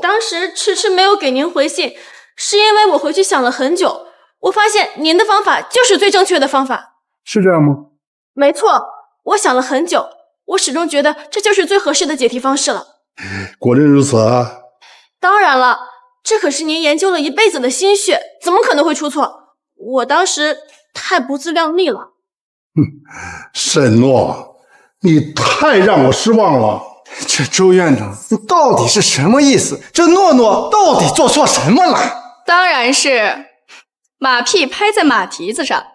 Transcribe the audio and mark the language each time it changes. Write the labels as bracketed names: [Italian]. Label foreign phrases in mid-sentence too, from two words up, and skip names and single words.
[Chinese] 当时迟迟没有给您回信，是因为我回去想了很久，我发现您的方法就是最正确的方法。是这样吗？没错，我想了很久，我始終覺得這就是最合適的解題方式了。果真如此啊？當然了，這可是您研究了一輩子的心血，怎麼可能會出錯？我當時太不自量力了。沈諾，你太讓我失望了。這周院長到底是什麼意思？這諾諾到底做錯什麼了？當然是馬屁拍在馬蹄子上。